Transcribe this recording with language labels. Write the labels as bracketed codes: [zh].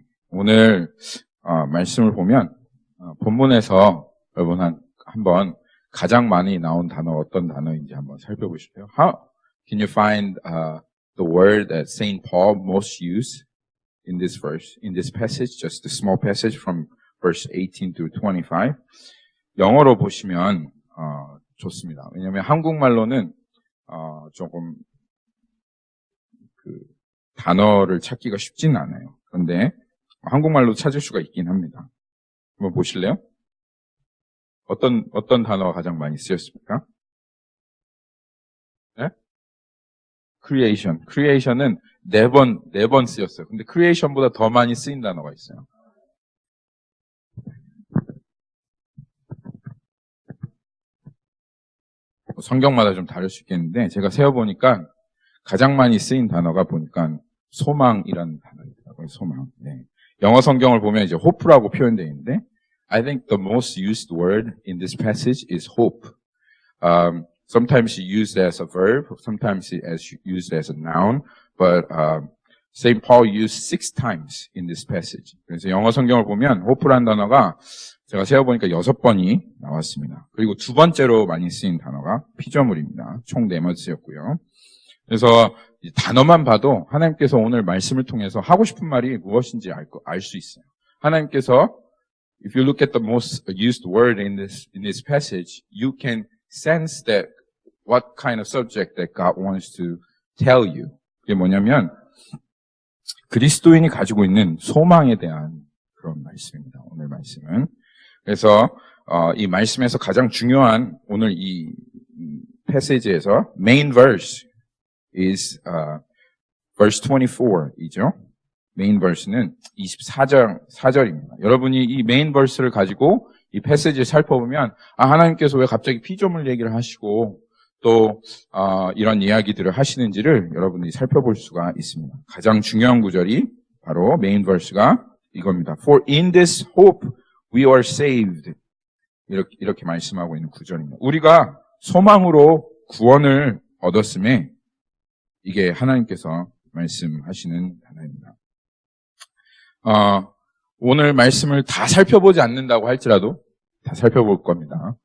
[ko] 오늘 말씀을 보면 본문에서 여러분 한번 가장 많이 나온 단어 어떤 단어인지 한번 살펴보실래요? [en] How can you find the word that Saint Paul most used in this verse, in this passage, just a small passage from verse 18 through 25? [ko] 영어로 보시면 좋습니다. 왜냐하면 한국말로는 조금 단어를 찾기가 쉽지는 않아요. 그런데 한국말로 찾을 수가 있긴 합니다. 한번 보실래요? 어떤 단어가 가장 많이 쓰였습니까? 네? creation. creation은 네 번 쓰였어요. 근데 creation보다 더 많이 쓰인 단어가 있어요. 성경마다 좀 다를 수 있겠는데 제가 세어보니까 가장 많이 쓰인 단어가 보니까 소망이라는 단어이더라고요. 소망. 네. 영어 성경을 보면 이제 hope라고 표현되어 있는데 [en] I think the most used word in this passage is hope. Sometimes used as a verb, sometimes used as a noun, but St. Paul used 6 times in this passage. [ko] 그래서 영어 성경을 보면 hope라는 단어가 제가 세어보니까 6번이 나왔습니다. 그리고 두 번째로 많이 쓰인 단어가 피조물입니다. 총 4번 쓰였고요. 그래서 이 단어만 봐도 하나님께서 오늘 말씀을 통해서 하고 싶은 말이 무엇인지 알 수 있어요. 하나님께서 [en] if you look at the most used word in this passage, you can sense that what kind of subject that God wants to tell you. [ko] 그게 뭐냐면 그리스도인이 가지고 있는 소망에 대한 그런 말씀입니다. 오늘 말씀은. 그래서 이 말씀에서 가장 중요한 오늘 이 패시지에서 [en] main verse is verse [ko] 24이죠. 메인 verse는 24절입니다. 여러분이 이 메인 verse를 가지고 이 패시지를 살펴보면 하나님께서 왜 갑자기 피조물 얘기를 하시고 또 이런 이야기들을 하시는지를 여러분들이 살펴볼 수가 있습니다. 가장 중요한 구절이 바로 메인 verse가 이겁니다. [en] For in this hope we are saved. [ko] 이렇게 말씀하고 있는 구절입니다. 우리가 소망으로 구원을 얻었음에 이게 하나님께서 말씀하시는 단어입니다. 오늘 말씀을 다 살펴보지 않는다고 할지라도 다 살펴볼 겁니다.